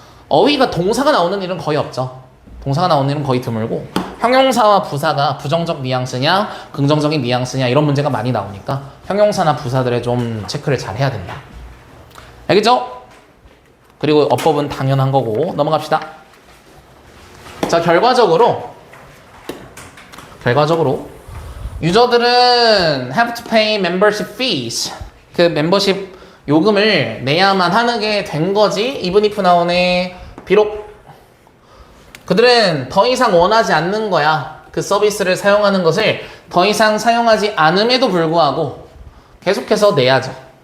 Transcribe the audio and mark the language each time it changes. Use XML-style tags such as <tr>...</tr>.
<ko>어휘가 동사가 나오는 일은 거의 없죠. 동사가 나오는 일은 거의 드물고 형용사와 부사가 부정적 뉘앙스냐 긍정적인 뉘앙스냐 이런 문제가 많이 나오니까 형용사나 부사들에 좀 체크를 잘 해야 된다. 알겠죠? 그리고 어법은 당연한 거고 넘어갑시다. 자, 결과적으로 유저들은</ko> <en>have to pay membership fees.</en> <ko>그 멤버십 요금을 내야만 하게 된 거지. even if 나오네. 비록 그들은 더 이상 원하지 않는 거야. 그 서비스를 사용하는 것을 더 이상 사용하지 않음에도 불구하고 계속해서 내야죠.</ko>